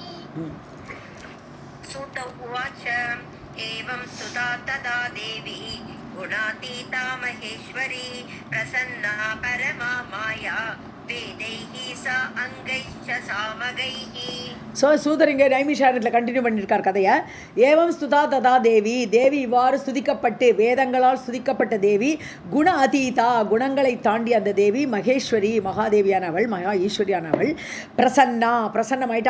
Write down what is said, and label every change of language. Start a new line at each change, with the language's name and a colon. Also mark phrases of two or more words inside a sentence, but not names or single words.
Sanskrit: सूत उवाच एवं स्तुता तदा देवी गुणातीता महेश्वरी प्रसन्ना परमा माया वेदैः सा अङ्गैश्च सामगैः.
Tamil: ஸோ சூதர் இங்கே நைமிஷாரத்தில் கண்டினியூ பண்ணியிருக்கார் கதையை.
Sanskrit: एवं स्तुता तदा देवी,
Tamil: தேவி இவ்வாறு ஸ்துதிக்கப்பட்டு, வேதங்களால் ஸ்துதிக்கப்பட்ட தேவி,
Sanskrit: गुण अतीता,
Tamil: குணங்களை தாண்டி அந்த தேவி, மகேஸ்வரி, மகாதேவியானவள், மகா ஈஸ்வரியானவள், பிரசன்னமாயிட்டா.